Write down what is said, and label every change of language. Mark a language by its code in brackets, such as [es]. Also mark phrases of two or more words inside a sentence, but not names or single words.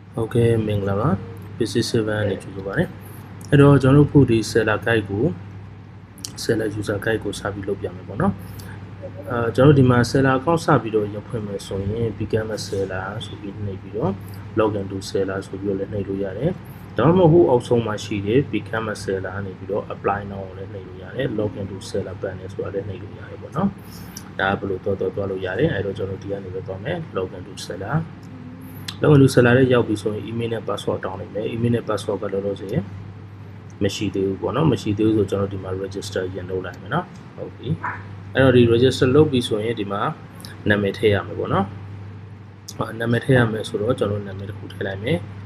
[my] Okay မင်္ဂလာပါ business 7နဲ့ကြိုဆိုပါရစေအဲ့တော့ကျွန်တော်တို့ခုဒီ [en] seller guide [my] ကို [en] seller user guide [my] ကိုစပြီးလုပ်ပြမယ်ပေါ့နော်ကျွန်တော်ဒီမှာ [en] seller account [my] စပြီးတော့ရုပ်ဖွင့်မယ်ဆိုရင် [en] become a [my] seller ဆိုပြီးနှိပ်ပြီးတော့ [en] login to seller [my] ဆိုပြီးတော့လည်းနှိပ်လို့ရတယ်ဒါမှမဟုတ်အောက်ဆုံးမှာရှိတဲ့ [en] become a seller [my] နေပြီးတော့ [en] apply now [my] ကိုလည်းနှိပ်လို့ရတယ် [en] login to seller button [my] ဆိုတာလည်းနှိပ်လို့ရတယ်ပေါ့နော်ဒါဘယ်လိုတော့လို့ရတယ်အဲ့တော့ကျွန်တော်ဒီကနေပဲသွားမယ် [en] login to seller login to seller [my] ရဲ့ရောက်ပြီဆိုရင် email နဲ့ password တောင်းလိုက်မယ် email နဲ့ password ကလောလောဆယ်မရှိသေးဘူးပေါ့နော်မရှိသေးဘူးဆိုကျွန်တော်ဒီမှာ register ရင်လုပ်လိုက်မယ်နော်ဟုတ်ပြီအဲ့တော့ဒီ register လုပ်ပြီဆိုရင်ဒီမှာနာမည်ထည့်ရမယ်ပေါ့နော်နာမည်ထည့်ရမယ်ဆိုတော့ကျွန်တော်နာမည်တစ်ခုထည့်လိုက်မယ်